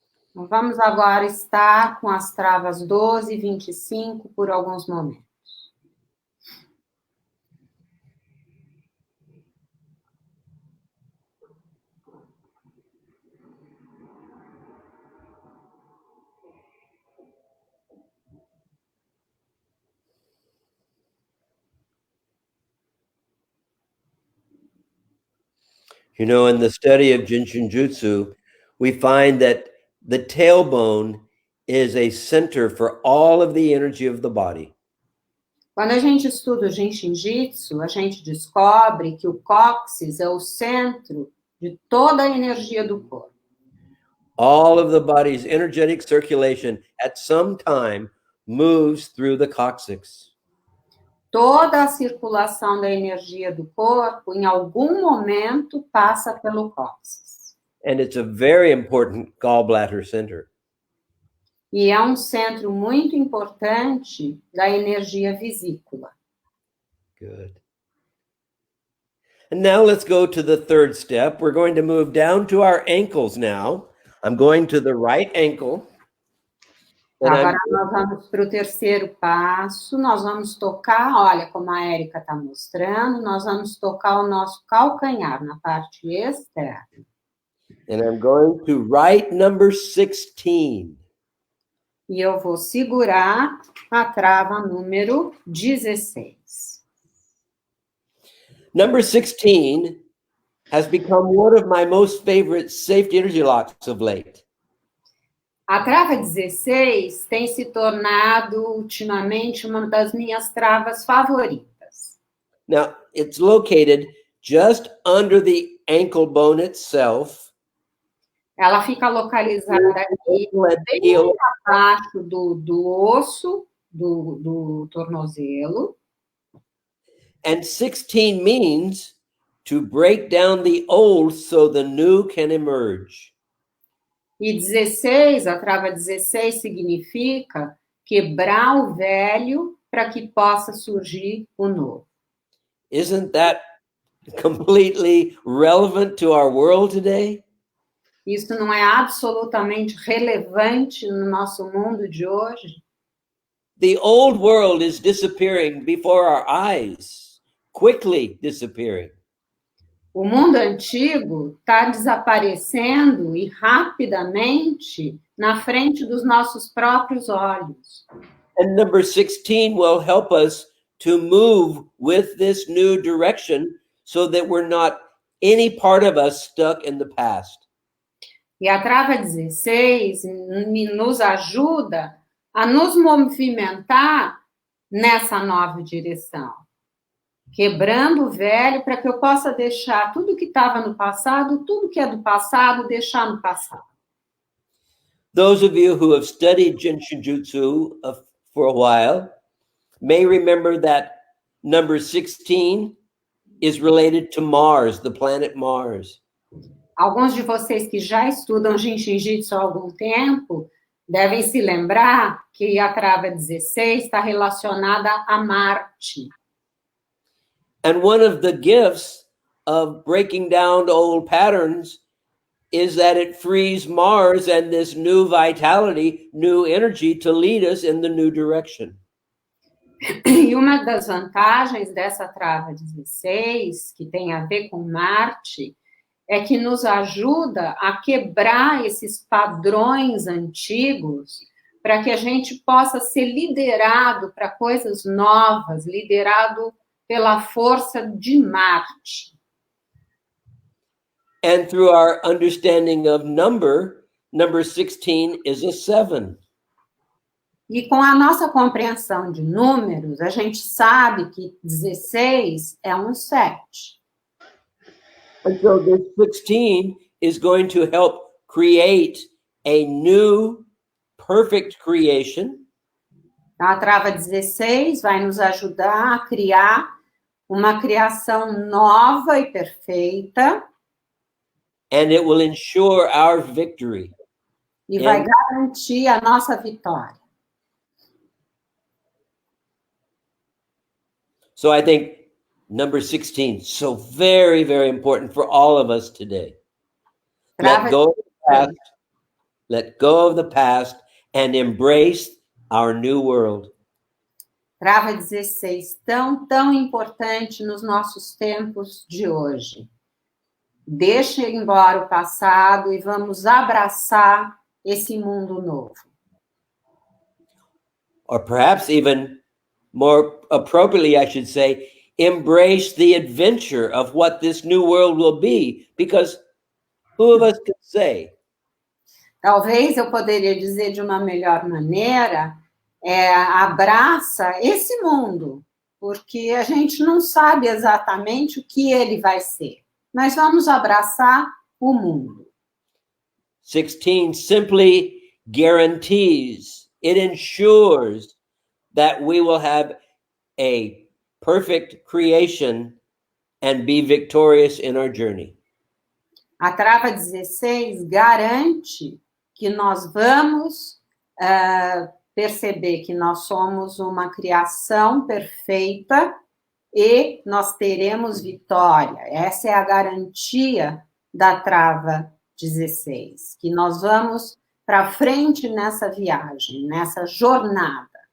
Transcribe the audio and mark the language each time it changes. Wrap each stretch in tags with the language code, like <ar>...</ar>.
<pt>Então, vamos agora estar com as travas 12 e 25 por alguns momentos.</pt> <en>You know, in the study of Jin Shin Jyutsu, we find that the tailbone is a center for all of the energy of the body.</en> <pt>Quando a gente estuda o Jin Shin Jyutsu, a gente descobre que o cóccix é o centro de toda a energia do corpo.</pt> <en>All of the body's energetic circulation at some time moves through the coccyx.</en> <pt>Toda a circulação da energia do corpo, em algum momento, passa pelo cóccix.</pt> <en>And it's a very important gallbladder center.</en> <pt>E é um centro muito importante da energia vesícula.</pt> <en>Good. And now let's go to the third step. We're going to move down to our ankles now. I'm going to the right ankle.</en> <pt>Agora nós vamos para o terceiro passo, nós vamos tocar, olha como a Érica está mostrando, nós vamos tocar o nosso calcanhar na parte externa.</pt> <en>And I'm going to right number 16.</en> <pt>E eu vou segurar a trava número 16.</pt> <en>Number 16 has become one of my most favorite safety energy locks of late.</en> <pt>A trava 16 tem se tornado ultimamente uma das minhas travas favoritas.</pt> <en>Now, it's located just under the ankle bone itself.</en> <pt>Ela fica localizada aqui, bem abaixo do osso do tornozelo.</pt> <en>And 16 means to break down the old so the new can emerge.</en> <pt>E 16, a trava 16 significa quebrar o velho para que possa surgir o novo.</pt> <en>Isn't that completely relevant to our world today?</en> <pt>Isso não é absolutamente relevante no nosso mundo de hoje?</pt> <en>The old world is disappearing before our eyes, quickly disappearing.</en> <pt>O mundo antigo está desaparecendo e rapidamente na frente dos nossos próprios olhos.</pt> <en>And number 16 will help us to move with this new direction so that we're not any part of us stuck in the past.</en> <pt>E a trava 16 nos ajuda a nos movimentar nessa nova direção. Quebrando o velho para que eu possa deixar tudo que estava no passado, tudo que é do passado, deixar no passado.</pt> <en>Those of you who have studied Jin Shin Jyutsu for a while may remember that number 16 is related to Mars, the planet Mars.</en> <pt>Alguns de vocês que já estudam Jin Shin Jyutsu há algum tempo devem se lembrar que a trava 16 está relacionada a Marte.</pt> <en>And one of the gifts of breaking down old patterns is that it frees Mars and this new vitality, new energy to lead us in the new direction.</en> <pt>E uma das vantagens dessa trava 16, que tem a ver com Marte, é que nos ajuda a quebrar esses padrões antigos para que a gente possa ser liderado para coisas novas, liderado pela força de Marte.</pt> <en>And through our understanding of number 16 is a 7.</en> <pt>E com a nossa compreensão de números, a gente sabe que 16 é um 7.</pt> <en>And so this 16 is going to help create a new perfect creation.</en> <pt>Então, a trava 16 vai nos ajudar a criar uma criação nova e perfeita.</pt> <en>And it will ensure our victory.</en> <pt>E vai garantir a nossa vitória.</pt> <en>So I think number 16 is so very, very important for all of us today. Let go of the past, let go of the past and embrace our new world.</en> <pt>Trava 16, tão importante nos nossos tempos de hoje. Deixa embora o passado e vamos abraçar esse mundo novo.</pt> <en>Or perhaps even more appropriately, I should say, embrace the adventure of what this new world will be, because who of us can say?</en> <pt>Talvez eu poderia dizer de uma melhor maneira, abraça esse mundo, porque a gente não sabe exatamente o que ele vai ser, mas vamos abraçar o mundo.</pt> <en>16 simply guarantees, it ensures that we will have a perfect creation and be victorious in our journey.</en> <pt>A trava 16 garante que nós vamos perceber que nós somos uma criação perfeita e nós teremos vitória. Essa é a garantia da trava 16, que nós vamos para frente nessa viagem, nessa jornada.</pt>